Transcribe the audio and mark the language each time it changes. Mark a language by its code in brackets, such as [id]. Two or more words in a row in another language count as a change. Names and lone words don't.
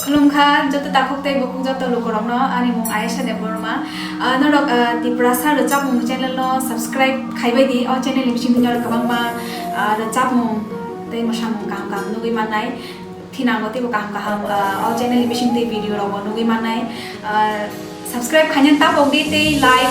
[trp] खुलुमखा जत ताखुकते बखुक जत लोकरंगनो आनि मुं आयेशा देबरमा नरक तिप्रासा रचाप मुं चैनल नो सब्सक्राइब खाइबायदि अ चैनल लिमसिं दिनर कबांमा रचाप मुं ते मसा मुं काम काम नुगै मानाय थिनांगोते बो काम काम अ चैनल लिमसिं ते वीडियो रंगो नुगै मानाय सब्सक्राइब खायन तापौदि ते लाइक